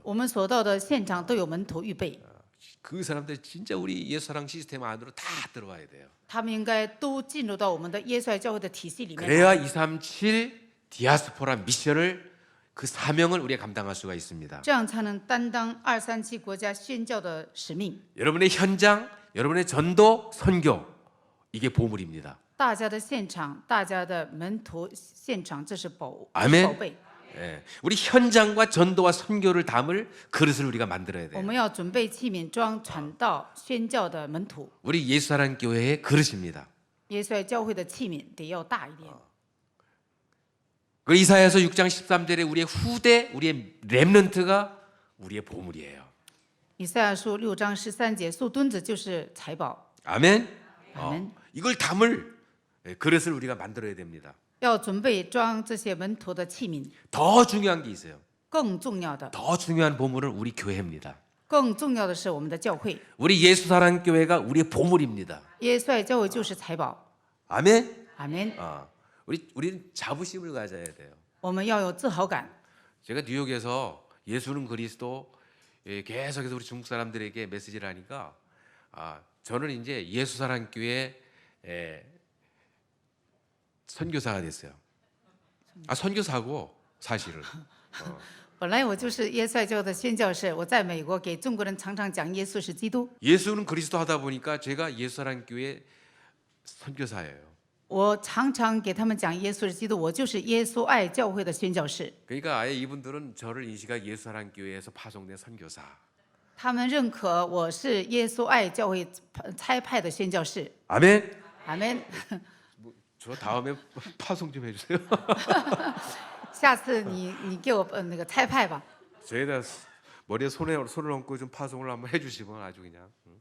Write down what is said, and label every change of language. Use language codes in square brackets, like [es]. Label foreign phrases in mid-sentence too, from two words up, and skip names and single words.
[zh] 我们所到的现场都有门徒预备， [ko] 그 사람들 진짜 우리 예수사랑 시스템 안으로 다 들어와야 돼요. [zh] 他们应该都进入到我们的耶稣爱教会的体系里面。 [ko] 그래야 237 디아스포라 미션을 그 사명을 우리가 감당할 수가 있습니다. [zh] 这样才能担当237国家宣教的使命。 [ko] 여러분의 현장, 여러분의 전도, 선교 이게 보물입니다. [zh] 大家的现场，大家的门徒现场，这是宝 [ko] 아멘 [zh] 宝贝。 [ko] 예, 우리 현장과 전도와 선교를 담을 그릇을 우리가 만들어야 [zh] 我 [ko] 돼요. [zh] 们要准备器皿装传道宣教的门徒。 [ko] 우리 예수사랑 교회의 그릇입니다. [zh] 耶稣爱教会的器皿得要大一点。 [ko] 그 이사야서 6장 13절에 우리의 후대, 우리의 렘넌트가 우리의 보물이에요. [zh] 以赛亚书6章13节，树墩子就是财宝。 [ko] 아멘. 아멘. 이걸 담을 그릇을 우리가 만들어야 됩니다. [zh] 要准备装这些门徒的器皿。 [ko] 더 중요한 게 있어요. [zh] 更重要的， [ko] 더 중요한 보물은 우리 교회입니다. [zh] 更重要的是我们的教会。 [ko] 우리 예수사랑 교회가 우리의 보물입니다. [zh] 耶稣爱教会就是财宝。 [ko] 아멘. [zh] 阿门。 [ko] 우리는 자부심을 가져야 돼요. [zh] 我们要有自豪感。 [ko] 제가 뉴욕에서 예수는 그리스도 계속해서 우리 중국 사람들에게 메시지를 하니까 저는 이제 예수사랑교회 선교사가 됐어요. 선교사고 사실은. [zh] 本来我就是耶稣爱教的宣教士，我在美国给中国人常常讲耶稣是基督。 [ko] 예수는 그리스도 하다 보니까 제가 예수사랑교회 선교사예요. [zh] 我常常给他们讲耶稣是基督，我就是耶稣爱教会的宣教士。 [ko] 그러니까 아예 이분들은 저를 인식한 예수사랑교회에서 파송된 선교사. [zh] 他们认可我是耶稣爱教会差派的宣教士。 [ko] 아멘. [zh] 阿门。 [ko] 저 다음에 파송 좀 해주세요. [zh] 下次你给我那个差派吧。 [ko] 저희다 머리에 손을 얹고 좀 파송을 한번 해주시면 아주 그냥.